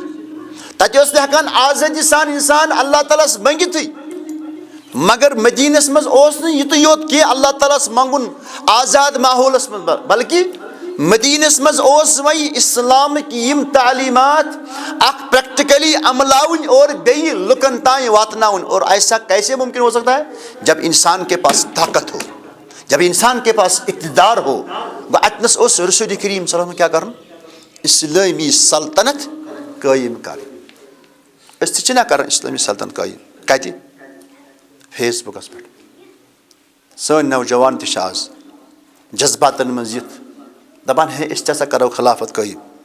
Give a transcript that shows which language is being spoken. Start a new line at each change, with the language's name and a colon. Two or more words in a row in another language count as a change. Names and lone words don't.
Kashmiri: تتہِ اوس نہٕ ہٮ۪کان آزٲدی سان انسان اللہ تعالیٰ ہس منٛگِتھٕے. مگر مدینس منٛز اوس نہٕ یُتُے یوت کینٛہہ اللہ تعالیٰ ہس منٛگُن آزاد ماحولس منٛز، بلکہِ مدینس منٛز اوس وۄنۍ اسلامٕکۍ یِم تعلیٖمات اکھ پریکٹیکلی عملاوٕنۍ اور بیٚیہِ لُکن تانۍ واتناوٕنۍ.
Urdu: اور ایسا کیسے ممکن ہو سکتا ہے؟ جب انسان کے پاس طاقت ہو، جب انسان کے پاس اقتدار ہو.
Kashmiri: گوٚو اتنس اوس رسول کریم
Arabic: صلی اللہ علیہ وسلم
Kashmiri: کیٛاہ کرُن؟ اسلٲمی سلطنت قٲیِم کرٕنۍ. أسۍ تہِ چھِنہ کران اسلٲمی سلطنت قٲیِم. کتہِ؟ فیس بُکس پٮ۪ٹھ. سٲنۍ نوجوان تہِ چھِ آز جذباتن منٛز یِتھ دپان ہے أسۍ تہِ ہسا کرو خلافت قٲیِم.